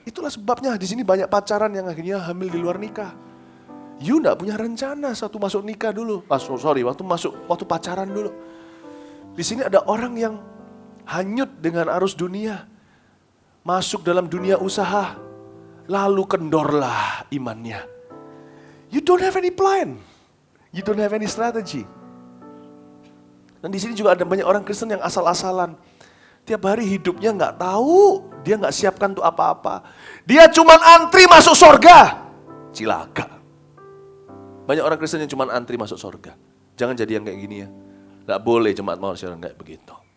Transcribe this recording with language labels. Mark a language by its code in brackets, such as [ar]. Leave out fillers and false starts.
[id] Itulah sebabnya di sini banyak pacaran yang akhirnya hamil di luar nikah. You tidak punya rencana satu masuk nikah dulu. Waktu pacaran dulu. Di sini ada orang yang hanyut dengan arus dunia, masuk dalam dunia usaha, lalu kendorlah imannya. [en] You don't have any plan, you don't have any strategy. [id] Dan di sini juga ada banyak orang Kristen yang asal-asalan. Tiap hari hidupnya nggak tahu, dia nggak siapkan untuk apa-apa. Dia cuma antri masuk surga, cilaka. Banyak orang Kristen yang cuma antri masuk surga. Jangan jadi yang kayak gini ya. Nggak boleh jemaat mau siaran kayak begitu.